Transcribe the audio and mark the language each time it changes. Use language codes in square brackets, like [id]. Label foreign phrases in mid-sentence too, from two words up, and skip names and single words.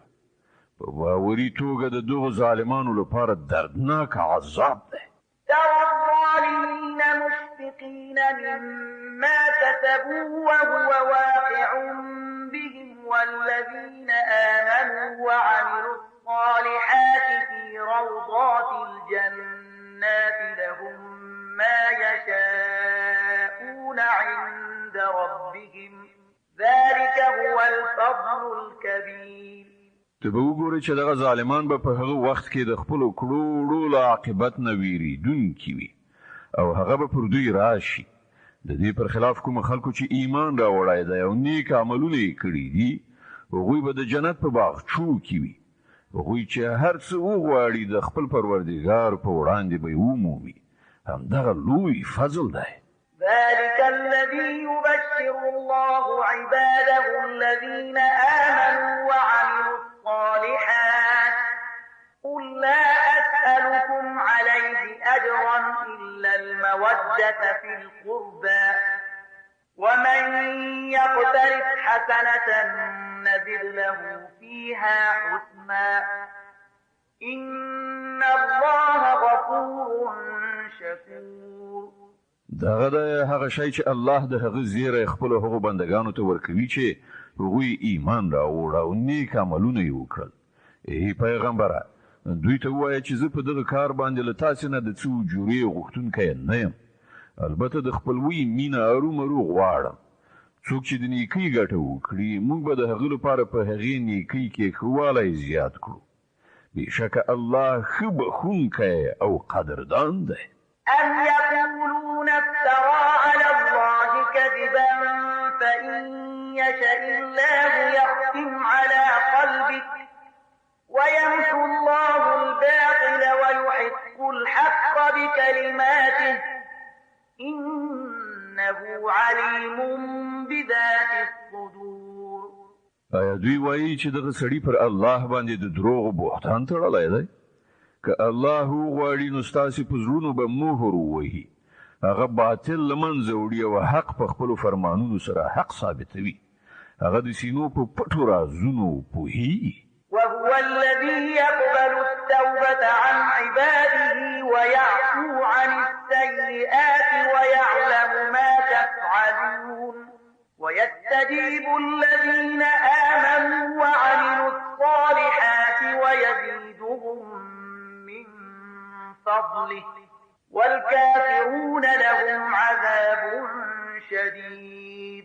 [ps] په باوري توګه د دغو ظالمانو لپاره دردناک عذاب دی. [ar] ترى الظالمين مشفقين مما كسبوا وهو واقع بهم والذين آمنوا وعملوا الصالحات في روضات الجنات لهم ما يشاءون عند ربهم ذلك هو الفضل الكبير. [ps] ته به وګورې چې دغه ظالمان به په هغه وخت کې د خپلو کړو له عاقبت نه ویریدونکي وي او هغه به پر دوی راشي. د دې پر خلاف کوم خلکو چې ایمان راوړی دی او نیک عملونه یې کړي دي هغوی به د جنت په باغچو کې وي. هغوی چې هر څه وغواړي د خپل پروردګار په وړاندې به یې ومومي. همدغه لوی فضل دی. [ar] ذلك الذي يبشر الله عباده الذين آمنوا وعملوا الصالحات قل لا أسألكم عليه أجرا إلا المودة في القربى ومن يقترف حسنة نزد له فيها حسنا إن الله غفور شكور. [ps] دغه د هغه شی چې الله د هغه زیره خپل هغو بندگانو ته ورکوي چې هغوی ایمان راوړ او نیک عملونه یې وکړل. ای پیغمبره دوی ته ووایه چې زه په دغه کار باندې له تاسې نه د څه اجورې غوښتونکی نه یم. البته د خپلوۍ مینه ارومرو غواړم. څوک چې د نیکۍ ګټه وکړي موږ به د هغه لپاره په هغې نیکۍ کې ښه والی زیات کړو. بېشکه الله ښه بخښونکی او قدردان دی. [ar] أم يقولون افترى على الله كذبا فإن يشأ الله يختم على قلبك ويمحو الله الباطل ويحق الحق بكلماته إنه عليم بذات الصدور. [ps] آیا دوی وایي چې دغه سړی پر الله باندې د دروغ بهتان تړلی دی؟ که الله وغواړي نو ستاسې په زړونو به مهر ووهي، هغه باطل له منځه وړي او حق په خپلو فرمانونو سره حق ثابتوي. هغه د سینو په پټو رازونو پوهیږي. [ar] وهو الذي يقبل التوبة عن عباده ويعفو عن السيئات ويعلم ما تفعلون ويستجيب الذين آمنوا وعملوا الصالحات ويزيدهم من فضله والكافرون لهم عذاب شديد.